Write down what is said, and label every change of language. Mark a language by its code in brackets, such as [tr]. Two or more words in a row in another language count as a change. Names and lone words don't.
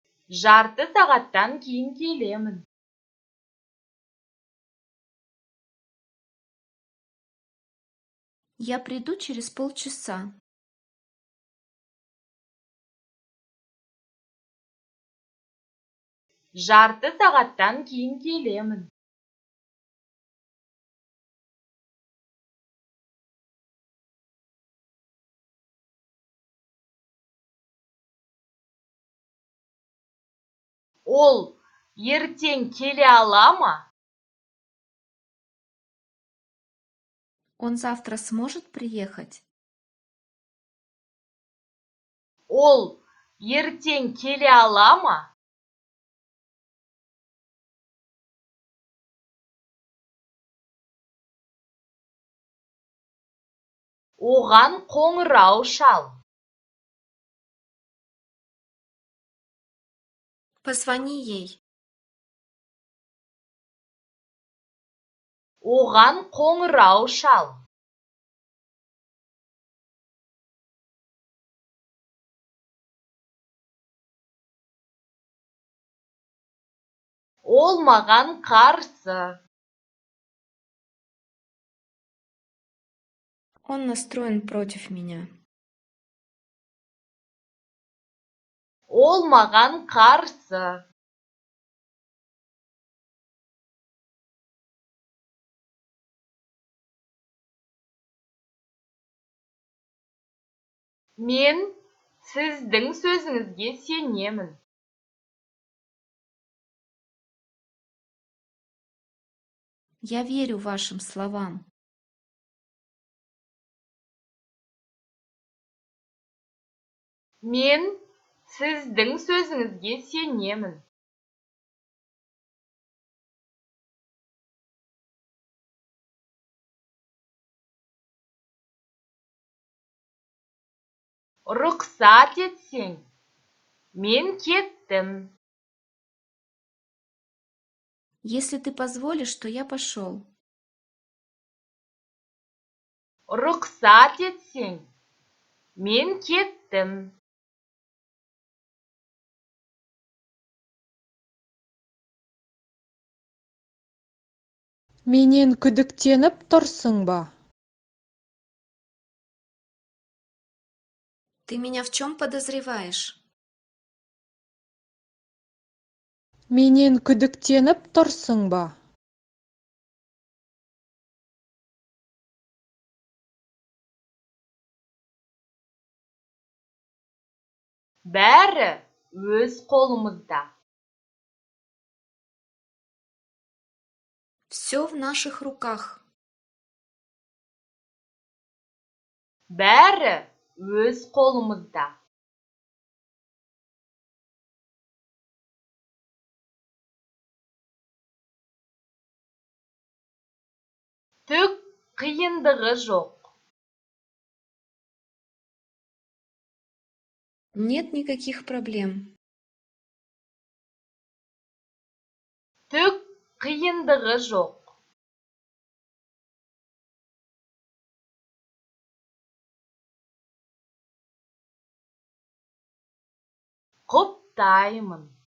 [kk] Жарты сағаттан кейін келемін. [ru] Я приду через полчаса. [kk] Жарты сағаттан кейін келемін. Ол ертең келе ала ма? [ru] Он завтра сможет приехать? [kk] Ол ертең келе ала ма? Оған қоңырау шал. [ru] Позвони ей. [kk] Оған қоңырау шал. Ол маған қарсы. [ru] Он настроен против меня. [kk] Ол маған қарсы. Мен сіздің сөзіңізге сенемін. [ru] Я верю вашим словам. [kk] Мен сіздің сөзіңізге сенемін. Рұқсат етсең, мен кеттім. [ru] Если ты позволишь, то я пошел. [kk] Рұқсат етсең, мен кеттім. Менен күдіктеніп тұрсың ба? [ru] Ты меня в чем подозреваешь? [kk] Менен күдіктеніп тұрсың ба? Бәрі өз қолымызда. [ru] Все в наших руках. [kk] Бәрі өз қолымызда. Түк қиындығы жоқ. [ru] Нет никаких проблем. [kk] Түк қиындығы жоқ. Құптаймын.